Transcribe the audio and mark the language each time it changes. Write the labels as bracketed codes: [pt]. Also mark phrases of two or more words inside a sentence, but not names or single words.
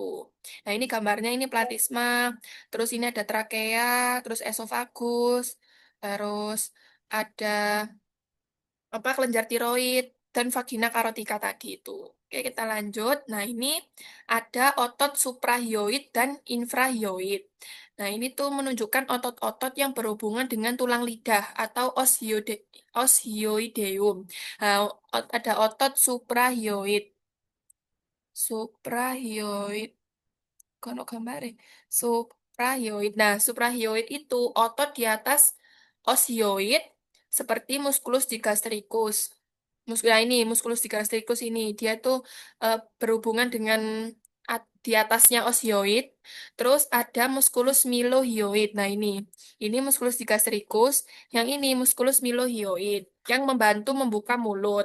[id] Nah, ini gambarnya ini platisma, terus ini ada trakea, terus esofagus, terus ada apa kelenjar tiroid dan vagina karotika tadi itu. Oke, kita lanjut. Nah, ini ada otot suprahyoid dan infrahyoid. Nah, ini tuh menunjukkan otot-otot yang berhubungan dengan tulang lidah atau osioideum. Nah, ada otot suprahyoid. Suprahyoid. [jv] Kono gambare. Suprahyoid. [id] Nah, suprahyoid itu otot di atas osioid seperti musculus digastricus. Nah ini musculus digastricus ini dia tuh berhubungan dengan di atasnya osioid. Terus ada musculus milohyoid. Nah ini musculus digastricus, yang ini musculus milohyoid yang membantu membuka mulut.